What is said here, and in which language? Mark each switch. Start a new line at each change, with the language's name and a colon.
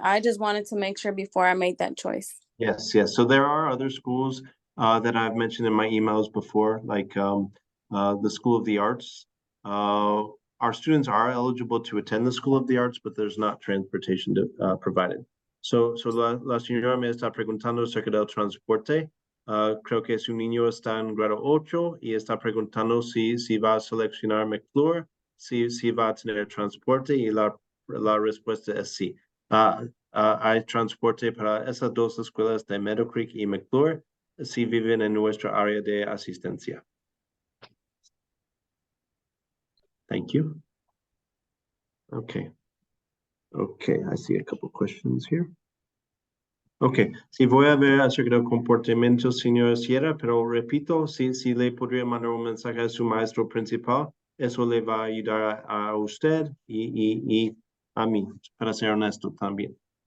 English: I just wanted to make sure before I made that choice. Yes, yes. So there are other schools that I've mentioned in my emails before, like the School of the Arts. Our students are eligible to attend the School of the Arts, but there's not transportation provided.
Spanish: So la señora me está preguntando acerca del transporte. Creo que su niño está en grado 8 y está preguntando si va a seleccionar McClure, si va a tener transporte, y la respuesta es sí. Hay transporte para esas dos escuelas de Meadow Creek y McClure si viven en nuestra área de asistencia.
English: Thank you. Okay. Okay, I see a couple questions here.
Spanish: Okay, si voy a ver acerca del comportamiento, señora Sierra, pero repito, si le podría mandar un mensaje a su maestro principal, eso le va a ayudar a usted y a mí, para ser honesto también.